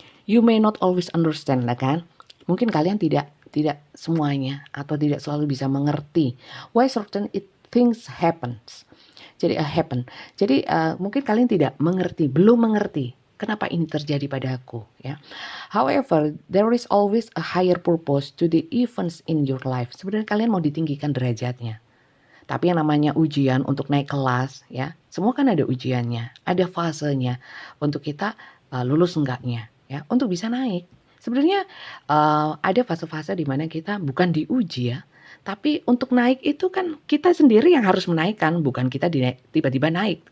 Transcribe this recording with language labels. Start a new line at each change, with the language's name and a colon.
English: You may not always understand lah kan?
Indonesian: Mungkin kalian tidak semuanya atau tidak selalu bisa mengerti
English: why certain things happens.
Indonesian: Jadi mungkin kalian tidak mengerti, belum mengerti kenapa ini terjadi padaku ya.
English: However, there is always a higher purpose to the events in your life.
Indonesian: Sebenarnya kalian mau ditinggikan derajatnya. Tapi yang namanya ujian untuk naik kelas ya, semua kan ada ujiannya, ada fasenya untuk kita lulus enggaknya ya, untuk bisa naik. Sebenarnya ada fase-fase di mana kita bukan diuji ya, tapi untuk naik itu kan kita sendiri yang harus menaikkan, bukan kita tiba-tiba naik.